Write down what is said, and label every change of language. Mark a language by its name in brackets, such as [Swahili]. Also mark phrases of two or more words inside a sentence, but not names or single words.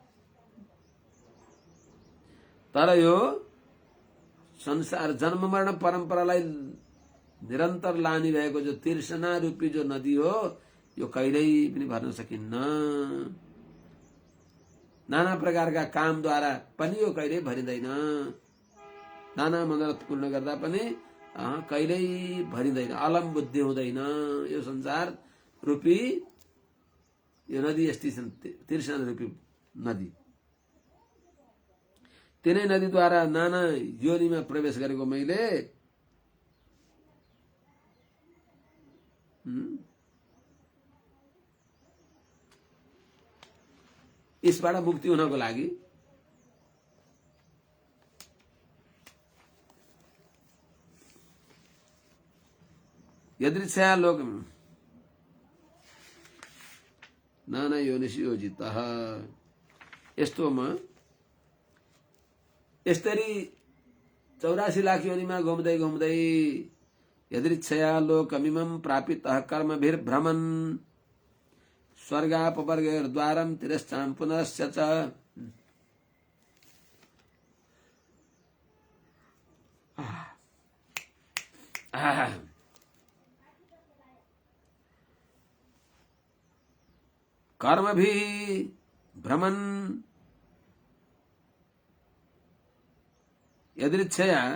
[Nepali] तर यो संसार जन्म मरण परम्परालाई निरन्तर लाने भएको जो तृष्णा रूपी जो नदी हो, यो कहिल्यै पनि भर्न सकिन्न। नाना प्रकारका कामद्वारा पनि यो कहिल्यै भरिँदैन, नाना मनोरथ पूर्ण गर्दा पनि कहिल्यै भरिँदैन, अलम बुद्धि हुँदैन। यो संसार रूपी यो नदी यस्ती छन्, तृष्णा रूपी नदी। तिनै नदीद्वारा नाना योनिमा प्रवेश गरेको मैले यसबाट मुक्ति हुनको लागि [Sanskrit] यदृच्छया लोक नाना योनिषु योजितः। [Nepali] यस्तोमा यस्तरी 84 लाख योनिमा घुम्दै घुम्दै [Sanskrit] यदृच्छया लोकमिमं प्रापितः कर्मभिर्भ्रमन् स्वर्गापवर्गैर्द्वारं तिरश्चां पुनश्च च। कर्मभिः भ्रमन् यदृच्छया